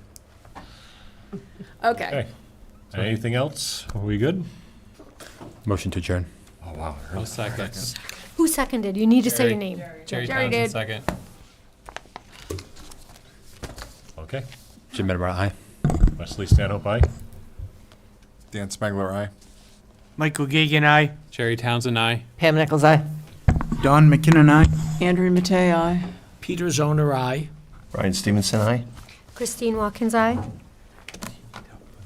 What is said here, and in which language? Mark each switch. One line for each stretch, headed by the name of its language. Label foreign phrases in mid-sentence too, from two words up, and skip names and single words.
English: Okay. Okay. Anything else? Are we good? Motion to adjourn. Oh, wow. I'll second. Who seconded? You need to say your Jerry. name. Jerry Jerry Townsend, did. second. Okay. Jim Medemar, aye. Wesley Stanhope, aye. Dan Spangler, aye. Michael Gagan, aye. Jerry Townsend, aye. Pam Nichols, aye. Don McKinnon, aye. Andrew Matei, aye. Peter Zoner, aye. Brian Stevenson, aye. Christine Watkins, aye.